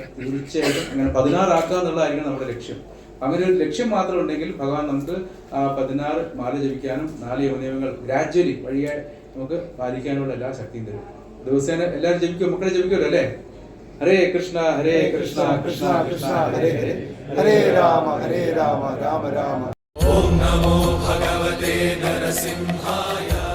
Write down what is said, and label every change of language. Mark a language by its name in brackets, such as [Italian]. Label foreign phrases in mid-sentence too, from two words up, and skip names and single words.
[Malayalam] തീർച്ചയായിട്ടും അങ്ങനെ 16 ആക്കുക എന്നുള്ളതായിരിക്കും നമ്മുടെ ലക്ഷ്യം. അങ്ങനെ ഒരു ലക്ഷ്യം മാത്രം ഉണ്ടെങ്കിൽ ഭഗവാൻ നമുക്ക് 16 മാല ജപിക്കാനും 4 യവനിയമങ്ങൾ ഗ്രാജ്വലി വഴിയെ നമുക്ക് പാലിക്കാനുള്ള എല്ലാ ശക്തിയും തരും. ദിവസേന എല്ലാവരും ജപിക്കും, മക്കളെ ജപിക്കുമല്ലോ അല്ലേ? [Sanskrit] ഹരേ കൃഷ്ണ ഹരേ കൃഷ്ണ കൃഷ്ണ കൃഷ്ണ ഹരേ ഹരേ, ഹരേ രാമ രാമ രാമ ॐ नमो भगवते नरसिंहाय